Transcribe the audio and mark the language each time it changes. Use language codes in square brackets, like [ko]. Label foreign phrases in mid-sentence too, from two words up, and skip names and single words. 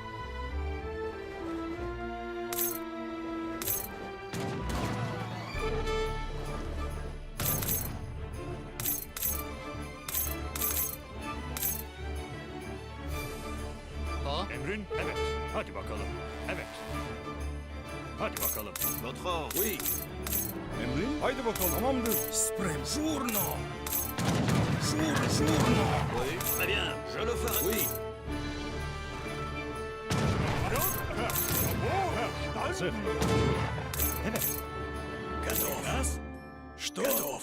[fr] Pas. [tr] Emrin. Evet. Hadi bakalım. Evet. Hadi bakalım. [fr] Votre ordre. Oui, [tr] Emrin. Haydi bakalım. Tamamdır. [fr] oui, très bien, je le ferai. Oui, [tr] Hazır. Evet. [ru] готов. Что? Готов.